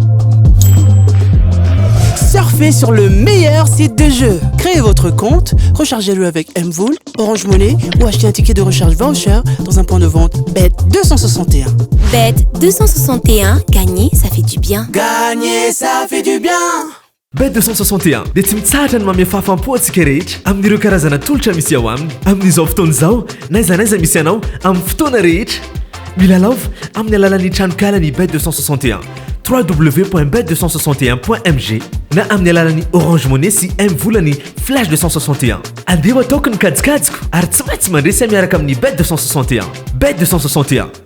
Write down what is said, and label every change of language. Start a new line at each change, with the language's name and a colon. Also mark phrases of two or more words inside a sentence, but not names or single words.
French: Surfez sur le meilleur site de jeu. Créez votre compte, rechargez-le avec Mvool, Orange Money ou achetez un ticket de recharge voucher dans un point de vente bête 261. Bête 261, gagner, ça fait du bien. Gagner, ça fait du bien.
Malagasy: Bête 261 dia tsy mitsahatra ny mamia fahafampoantsika rehetra amin'ireo karazana tolotra misy ao aminy amin'izao fotoana izao naiza misy anao amin'ny fotoana rehetra milalaova amin'ny alalan'ny tranokalany bête 261 www.bête261.mg na amin'ny alalan'ny Orange Money sy Mvolany Flash 261 andeha ataoko ny kajikajiko ary tsy maintsy mandresy miaraka amin'ny bête 261 bête 261